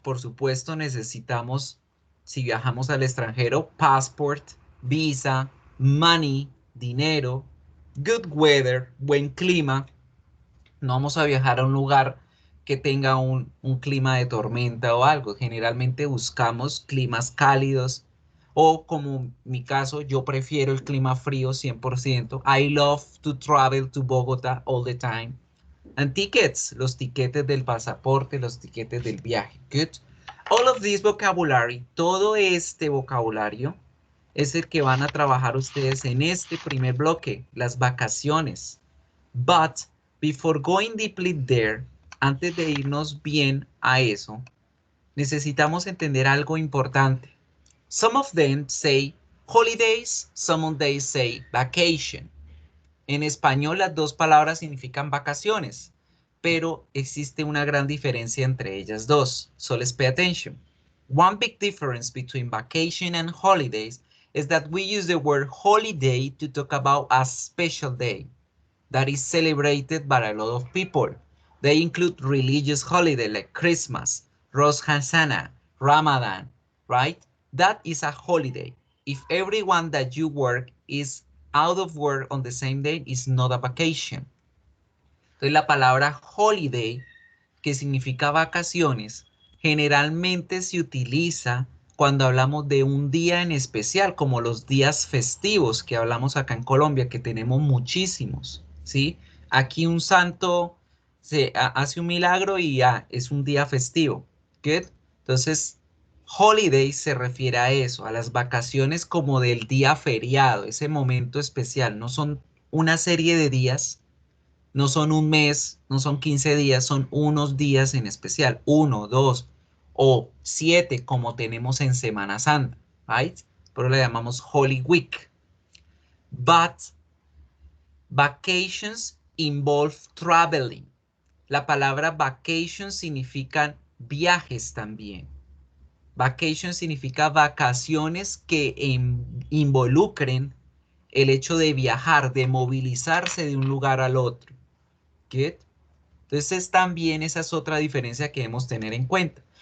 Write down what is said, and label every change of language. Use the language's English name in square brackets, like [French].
[Spanish] Por supuesto, necesitamos, si viajamos al extranjero, passport, visa, money, dinero, [English] good weather, [Spanish] buen clima. No vamos a viajar a un lugar que tenga un clima de tormenta o algo. Generalmente buscamos climas cálidos o, como mi caso, yo prefiero el clima frío 100%. [English] I love to travel to Bogota all the time. And tickets, [Spanish] los tiquetes del pasaporte, los tiquetes del viaje. Good. [English] All of this vocabulary, [Spanish] todo este vocabulario es el que van a trabajar ustedes en este primer bloque, las vacaciones. [English] But before going deeply there, [Spanish] antes de irnos bien a eso, necesitamos entender algo importante. [English] Some of them say holidays, some of them say vacation. [Spanish] En español las dos palabras significan vacaciones, pero existe una gran diferencia entre ellas dos. [English] So let's pay attention. One big difference between vacation and holidays is that we use the word holiday to talk about a special day that is celebrated by a lot of people. They include religious holidays like Christmas, Rosh Hashanah, Ramadan, right? That is a holiday. If everyone that you work is out of work on the same day, is not a vacation. [Spanish] Entonces la palabra holiday, que significa vacaciones, generalmente se utiliza cuando hablamos de un día en especial, como los días festivos que hablamos acá en Colombia, que tenemos muchísimos, ¿sí? Aquí un santo hace un milagro y ya es un día festivo. Good. Entonces, holiday se refiere a eso, a las vacaciones como del día feriado, ese momento especial. No son una serie de días, no son un mes, no son 15 días, son unos días en especial, 1, 2 o 7 como tenemos en Semana Santa, right? Pero le llamamos Holy Week. [English] But vacations involve traveling. [Spanish] La palabra vacation significa viajes también. Vacation significa vacaciones que involucren el hecho de viajar, de movilizarse de un lugar al otro. ¿Good? Entonces también esa es otra diferencia que debemos tener en cuenta.